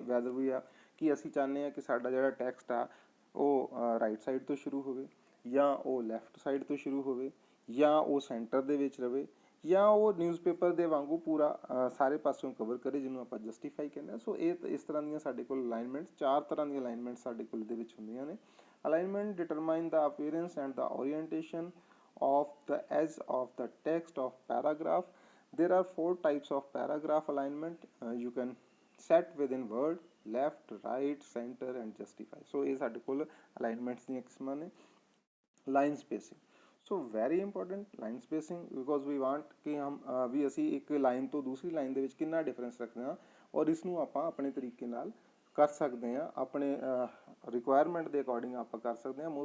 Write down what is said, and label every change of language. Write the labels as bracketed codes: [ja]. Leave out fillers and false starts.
[pa] Weather ਵੀ ਆ ਕਿ ਅਸੀਂ ਚਾਹੁੰਦੇ ਹਾਂ ਕਿ ਸਾਡਾ ਜਿਹੜਾ ਟੈਕਸਟ ਆ ਉਹ ਰਾਈਟ ਸਾਈਡ ਤੋਂ ਸ਼ੁਰੂ ਹੋਵੇ, ਜਾਂ ਉਹ ਲੈਫਟ ਸਾਈਡ ਤੋਂ ਸ਼ੁਰੂ ਹੋਵੇ, ਜਾਂ ਉਹ ਸੈਂਟਰ ਦੇ ਵਿੱਚ ਰਵੇ, ਜਾਂ ਉਹ ਨਿਊਜ਼ਪੇਪਰ ਦੇ ਵਾਂਗੂ ਪੂਰਾ ਸਾਰੇ ਪਾਸਿਓਂ ਕਵਰ ਕਰੇ, ਜਿਹਨੂੰ ਆਪਾਂ ਜਸਟੀਫਾਈ ਕਹਿੰਦੇ ਹਾਂ। ਸੋ ਇਹ ਇਸ ਤਰ੍ਹਾਂ ਦੀਆਂ ਸਾਡੇ ਕੋਲ ਅਲਾਈਨਮੈਂਟ, 4 ਤਰ੍ਹਾਂ ਦੀਆਂ ਅਲਾਈਨਮੈਂਟ ਸਾਡੇ ਕੋਲ ਇਹਦੇ ਵਿੱਚ ਹੁੰਦੀਆਂ ਨੇ। [en] Alignment determine the appearance and the orientation of the edge of the text of paragraph. There are 4 types of paragraph alignment. You can set within word, left, right, center and justify. [pa] So ਇਹ ਸਾਡੇ ਕੋਲ alignments ਦੀਆਂ ਕਿਸਮਾਂ ਨੇ। [en] line spacing, so very important line spacing, because we want [pa] ਕਿ ਵੀ ਅਸੀਂ ਇੱਕ line ਤੋਂ ਦੂਸਰੀ ਲਾਈਨ ਦੇ ਵਿੱਚ ਕਿੰਨਾ ਡਿਫਰੈਂਸ ਰੱਖਦੇ ਹਾਂ ਔਰ ਇਸ ਨੂੰ ਆਪਾਂ ਆਪਣੇ ਤਰੀਕੇ ਨਾਲ ਕਰ ਸਕਦੇ ਹਾਂ, ਆਪਣੇ ਰਿਕੁਆਇਰਮੈਂਟ ਦੇ ਅਕੋਰਡਿੰਗ ਆਪਾਂ ਕਰ ਸਕਦੇ ਹਾਂ।